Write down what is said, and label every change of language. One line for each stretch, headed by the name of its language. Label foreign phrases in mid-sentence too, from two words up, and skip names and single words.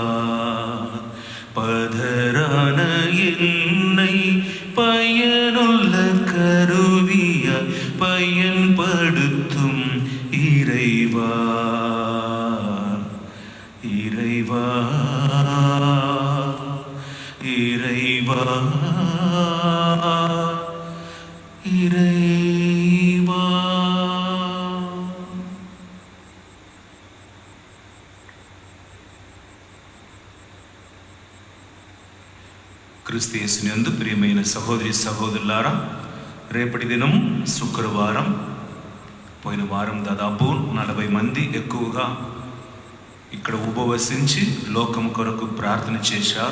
Tamil: பதரான என்னை பயனுள்ள கருவியாய் பயன்படுத்தும் இறைவா. இறைவா, இறைவா, இறைவா.
Telugu: క్రీస్తు యేసునందు ప్రియమైన సహోదరి సహోదరులారా, రేపటి దినం శుక్రవారం. పోయిన వారం దాదాపు 40 మంది ఎక్కువగా ఇక్కడ ఉపవసించి లోకం కొరకు ప్రార్థన చేశారు.